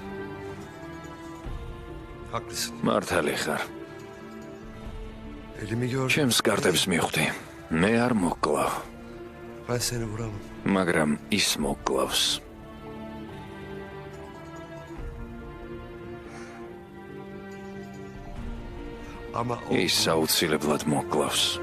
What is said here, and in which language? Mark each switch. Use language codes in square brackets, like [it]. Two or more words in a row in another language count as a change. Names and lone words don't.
[tr] Haklısın. [ka] მართალი ხარ. [tr] Elimi gördüm. [ka] ჩემს კარტებს მიხვდი. მე არ მოკლავ, [tr] Ben seni vuramam. [ka] მაგრამ ის მოკლავს. [tr] Ama o... [ka] ის აუცილებლად მოკლავს.